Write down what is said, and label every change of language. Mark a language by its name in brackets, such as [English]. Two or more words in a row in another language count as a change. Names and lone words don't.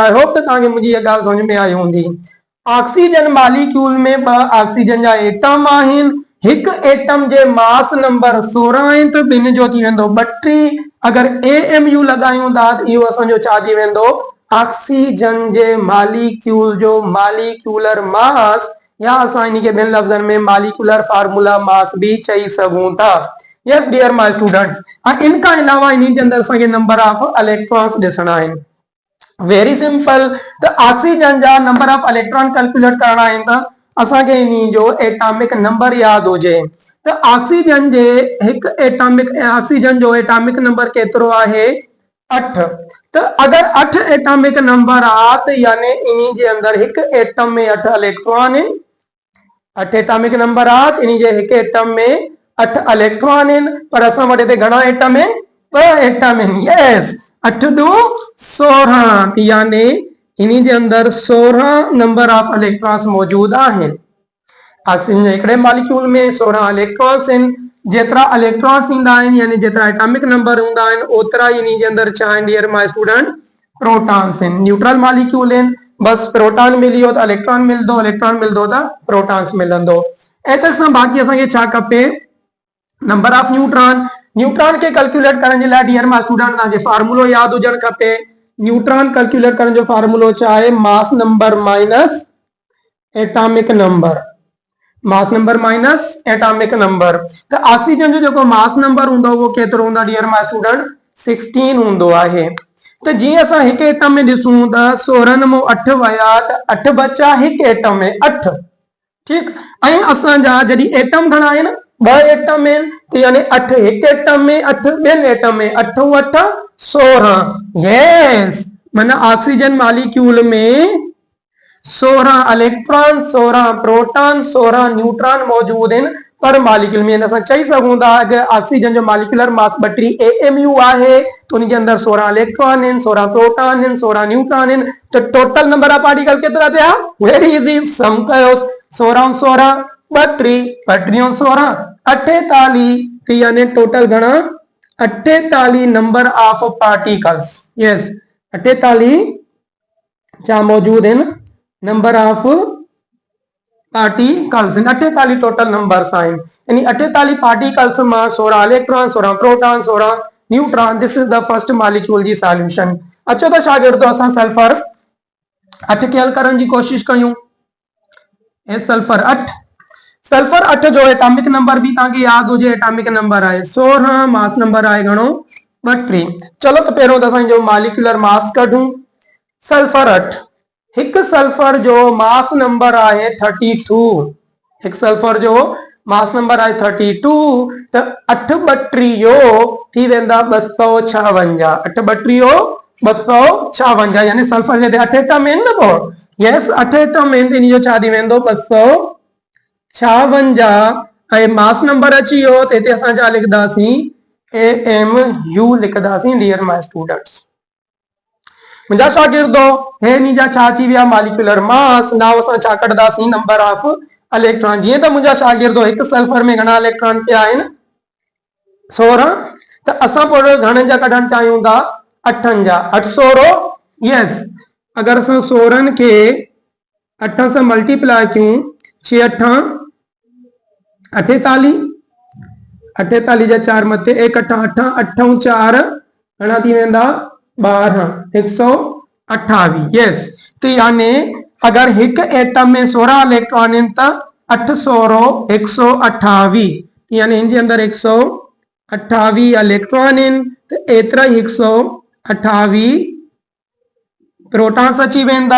[English] I hope [Sindhi] त तव्हांखे मुंहिंजी इहा ॻाल्हि समझ में आई हूंदी। [English] oxygen molecule [Sindhi] में ॿ ऑक्सीजन जा एटम आहिनि। हिकु एटम जे मास नंबर 16 आहे त ॿिनि जो थी वेंदो 32। अगरि AMU लॻायूं था त इहो असांजो छा थी वेंदो ऑक्सीजन जे मॉलिक्यूल जो [English] molecular mass, [Sindhi] या असां इनखे ॿिनि लफ़्ज़नि में [English] molecular formula mass [Sindhi] भी चई सघूं था। [English] Yes dear my students, [Sindhi] इन खां अलावा इन जे अंदरि असांखे [English] number of electrons [Sindhi] ॾिसणा आहिनि। [English] very simple, [Sindhi] त ऑक्सीजन जा [English] number of electron calculate [Sindhi] करणा आहिनि त असांखे इन जो [English] atomic number [Sindhi] यादि हुजे। त ऑक्सीजन जो [English] atomic number [Sindhi] केतिरो आहे 8 तो अगर 8 [English] atomic number [Sindhi] आ तो यानी इन्हीं जे अंदर [Urdu] ایک ایٹم میں 8 الیکٹران ہے. [Sindhi] 8 [English] atomic number [Sindhi] आ तो इन्हीं जे [Urdu] ایک ایٹم میں 8 الیکٹران ہے. [Sindhi] पर असा वटे ते घणा एटम है? 2 एटम है। यस 8 2 16 यानी इन्हीं जे अंदर 16 [English] number of electrons [Urdu] موجود ہیں. [Sindhi] ऑक्सीजन जे हिकिड़े मॉलिक्यूल में 16 इलेक्ट्रॉन्स आहिनि। जेतिरा इलेक्ट्रॉन्स ईंदा आहिनि यानी जेतिरा एटॉमिक नंबर हूंदा आहिनि ओतिरा ही इन्हीं जे अंदर छा आहिनि [English] dear my student? [Sindhi] प्रोटॉन्स आहिनि। [English] neutral molecule [Sindhi] आहिनि। बस प्रोटॉन मिली हो तो इलेक्ट्रॉन मिलंदो, इलेक्ट्रॉन मिलंदो तो प्रोटॉन्स मिलंदो। ऐं तंहिं सां बाक़ी असांखे छा खपे? [English] number of neutron. [Sindhi] न्यूट्रॉन के कैलकुलेट करण जे लाइ [English] dear my student [Sindhi] तव्हांखे फार्मूलो यादि हुजणु खपे। न्यूट्रॉन कैलकुलेट करण जो फार्मूलो छा आहे? [English] mass number minus atomic number. mass number minus atomic number. [Sindhi] तो ऑक्सीजन जो [English] mass number [Urdu] ہوں گے وہ [Sindhi] केतिरो हूंदो [English] dear my student? [Sindhi] 16 होंदो आहे। तो जी असां हिकु एटम में ॾिसूं त 16 में 8 वया तो 8 बचा हिकु एटम में 8। ठीक ऐं असांजा जॾहिं एटम घणा आहिनि? 2 एटम आहिनि तो यानी 8 हिकु एटम में 8 ॿियनि एटम में 8 8 16। [Urdu] یس مانا [English] oxygen molecule [Urdu] میں 16 الیکٹران 16 پروٹان 16 نیوٹران موجود ہیں پر مالیکیول میں. [Sindhi] असां चई सघूं था अगर ऑक्सीजन जो [English] molecular mass [Sindhi] 32 AMU आहे [Urdu] تو ان کے اندر 16 الیکٹران ہیں 16 پروٹان ہیں 16 نیوٹران ہیں. [Sindhi] तो [English] total number of particle [Sindhi] केतिरा थिया? [English] very easy sum [Sindhi] कयोस 16 16 32 32 16 48 यानी टोटल घणा? [English] 48 number of particles. [Urdu] یس 48 کیا موجود ہیں [English] number of particles. [Sindhi] 48 [English] total numbers [Sindhi] आहिनि यानी 48 पार्टिकल्स में 16 इलेक्ट्रॉन 16 प्रोटॉन 16 न्यूट्रॉन। [English] This is the first molecule ji solution. [Sindhi] अचो तो शागिर्दो असां सल्फर 8 के हल करण जी कोशिश कयूं। सल्फर 8 सल्फर 8 जो [English] atomic number [Sindhi] भी तव्हांखे यादि हुजे। [English] atomic number [Sindhi] आहे 16 [English] mass number [Sindhi] आहे घणो? 32। चलो तो पहिरों दफा जो [English] molecular mass [Sindhi] कढूं। सल्फर 8 एक सल्फर जो [English] mass number [Sindhi] आहे 32। एक सल्फर जो [English] mass number [Sindhi] आहे 32 तो 8 बट्रियो थी वेंदा 256। 8 बट्रियो 256 यानी सल्फर जे 8 एटम आहिनि न पोइ। यस 8 एटम आहिनि इन जो छा थी वेंदो 256 ऐं [English] mass number [Sindhi] अची वियो त हिते असां छा लिखंदासीं? AMU लिखंदासीं [English] dear my students. [Sindhi] मुंहिंजा शागिर्दो हे इन जा छा अची विया? [English] molecular mass. [Sindhi] नाउ असां छा कढंदासीं? [English] number of electron. [Sindhi] जीअं त मुंहिंजा शागिर्दो हिकु सल्फर में घणा इलेक्ट्रॉन पिया आहिनि? 16 तो असां पोइ घणनि जा कढणु चाहियूं था? 8 जा। 8 16 यस अगर असां 16 के 8 से मल्टीप्लाई क्यों 6 8 48 48 जा 4 मथे 1 8 8 8 4 घणा थी वेंदा? 12 128। यस तो यानी [Urdu] اگر ایک ایٹم میں 16 الیکٹران ہیں تو [Sindhi] 8 16 128 यानी इन अंदर 128 इलेक्ट्रॉन हैं तो एतरा 128 प्रोटॉन्स अची वेंदा।